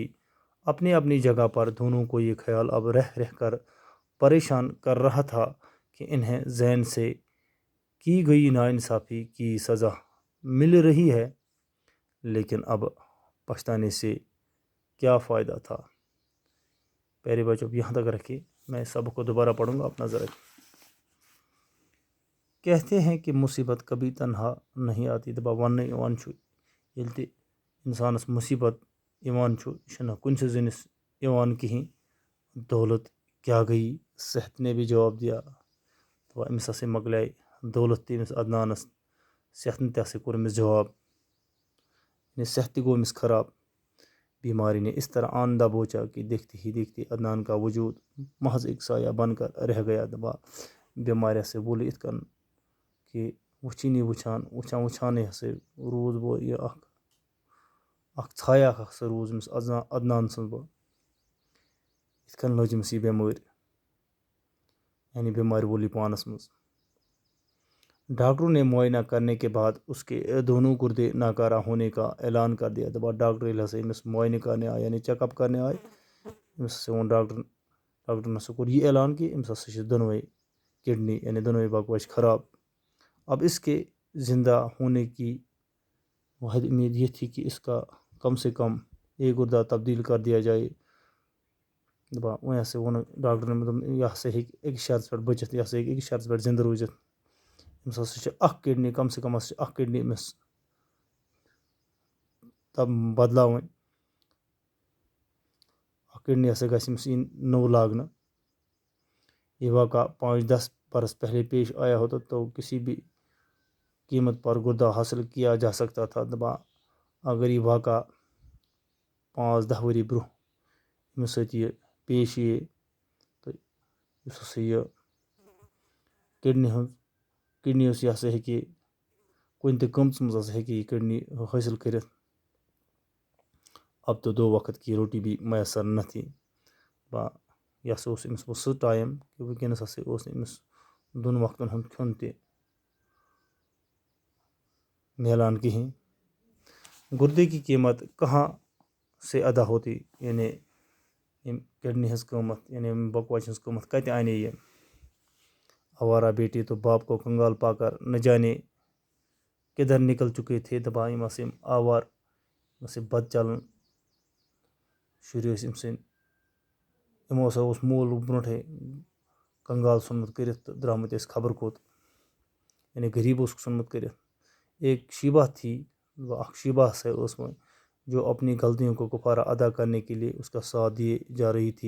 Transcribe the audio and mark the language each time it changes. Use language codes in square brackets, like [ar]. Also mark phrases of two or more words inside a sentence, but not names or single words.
[ur] اپنی اپنی جگہ پر دونوں کو یہ خیال اب رہ کر پریشان کر رہا تھا کہ انہیں زین سے کی گئی ناانصافی کی سزا مل رہی ہے، لیکن اب پچھتانے سے کیا فائدہ تھا۔ پیارے بچوں، یہاں تک رکھے، میں سبق کو دوبارہ پڑھوں گا، اپنا ذرا۔ کہتے ہیں کہ مصیبت کبھی تنہا نہیں آتی، [ks] دبا ون ایوان چھو ییٚلہِ تہِ انسانس مصیبت ایوان چھُ، یہِ چھُنہٕ کُنہِ سٕے زٔنِس ایوان کِہیٖنۍ۔ [ur] دولت کیا گئی، صحت نے بھی جواب دیا۔ [ks] دپا أمِس ہسا مۄکلیے دولت تہِ أمِس عدنانس، صحتن تہِ ہسا کوٚر أمِس جواب، یعنی صحت تہِ گوٚو أمِس خراب۔ [ur] بیماری نے اس طرح آن دبوچا کہ دیکھتے ہی دیکھتے عدنان کا وجود محض ایک سایہ بن کر رہ گیا۔ [ks] دپا بیمارِ ہسا بوٗلہِ یِتھ کٔنۍ کہ وٕچھٲنی وٕچھانے ہسا روٗز بہٕ یہِ اکھ ژھایا ہسا روٗز أمِس عدنان سٕنٛز بہٕ۔ یِتھ کٔنۍ لٔج أمِس یہِ بٮ۪مٲرۍ، یعنی بیمارِ وول یہِ پانس منٛز۔ [ur] ڈاکٹروں نے معائنہ کرنے کے بعد اس کے دونوں گردے ناکارہ ہونے کا اعلان کر دیا۔ [ks] دپا ڈاکٹر ییٚلہِ ہسا أمِس [ur] معائنہ کرنے [ks] آے، یعنی چیک اپ کرنے آے، أمِس ہسا ووٚن ڈاکٹرن ہسا کوٚر یہِ اعلان کہ أمِس ہسا چھِ دۄنوَے کڈنی، یعنی دۄنوَے بکواس خراب۔ [ur] اب اس کے زندہ ہونے کی واحد امید یہ تھی کہ اس کا کم سے کم ایک گردہ تبدیل کر دیا جائے۔ [ks] دپا وۄنۍ ہسا ووٚن ڈاکٹرن، دوٚپُن یہِ ہسا ہیٚکہِ أکِس شرطس پٮ۪ٹھ بٔچِتھ، یہِ ہسا ہیٚکہِ أکِس شرطس پٮ۪ٹھ زندٕ روٗزِتھ۔ أمِس ہسا چھِ اکھ کڈنی، [ur] کم سے کم [ks] ہسا چھِ اکھ کڈنی أمِس بدلاوٕنۍ۔ اکھ کڈنی ہسا گژھِ أمِس یِنۍ نوٚو لاگنہٕ۔ [ur] یہ واقعہ 5-10 برس پہلے پیش آیا ہوتا تو کسی بھی قیمت پر گردہ حاصل کیا جا سکتا تھا۔ [ks] دپا [ur] اگر یہ واقعہ [ks] 5-10 ؤری برونٛہہ أمِس سۭتۍ یہِ پیش یِیے تہٕ یُس ہسا یہِ کڈنی اوس، یہِ ہسا ہیٚکہِ کُنہِ تہِ قۭمتس منٛز ہسا ہیٚکہِ یہِ کڈنی حٲصِل کٔرِتھ۔ [ur] اب تو 2 وقت کی روٹی بھی میسر نہ تھی۔ [ks] دپا یہِ ہسا اوس أمِس سُہ ٹایم کہ وٕنکٮ۪نس ہسا اوس نہٕ أمِس 2 وقتن ہُنٛد کھیوٚن تہِ میلان کِہیٖنۍ۔ [ur] گردے کی قیمت کہاں سے ادا ہوتی، [ks] یعنی ییٚمہِ کڈنی ہٕنٛز قۭمت، یعنی بکواس ہٕنٛز قۭمت کتہِ انے یہِ؟ [ur] آوارہ بیٹے تو باپ کو کنگال پا کر نہ جانے کدھر نکل چکے تھے۔ [ks] دپا یِم ہسا یِم آوار، یِم ہسا بد چلان شُرۍ ٲسۍ أمۍ سٕنٛدۍ، یِمو ہسا اوس مول برونٛٹھے کنگال ژھُنمُت کٔرِتھ تہٕ درٛامٕتۍ ٲسۍ خبر کوٚت، یعنی غریٖب اوسُکھ ژھُنمُت کٔرِتھ۔ [ur] ایک شیبہ تھی، [ks] اکھ شیبہ ہسا ٲس وۄنۍ [ur] جو اپنی غلطیوں کو کفارہ ادا کرنے کے لیے اس کا ساتھ دیے جا رہی تھی۔